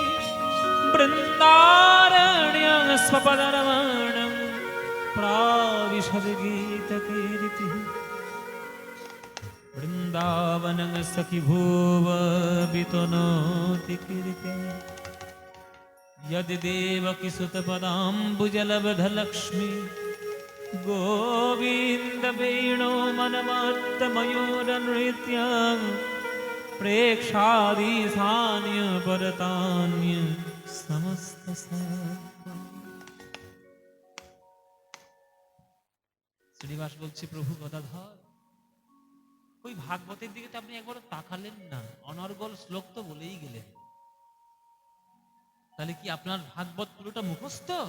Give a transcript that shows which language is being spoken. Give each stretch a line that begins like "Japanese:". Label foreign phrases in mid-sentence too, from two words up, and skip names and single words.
Sanskrit: बृन्दारण्यं स्वपदरमणं प्राविशद्गीतकीर्तिः वृंदावनं सखी भुव वितनोति कीर्ति यदि देवकी सुत पदाम्बुजलब्धलक्ष्मी गोविंद वेणो मनमत्त मयूर नृत्यं प्रेक्षादि सान्य परतान्य সমস্ত সত্ত্বম।
Bangla: শ্রীনিবাস বলছে, প্রভু গদাধর, ওই ভাগবতের দিকে তো আপনি একবার তাকালেন না, অনর্গল শ্লোক তো বলেই গেলেন। তাহলে কি আপনার ভাগবত পুরোটা মুখস্থ?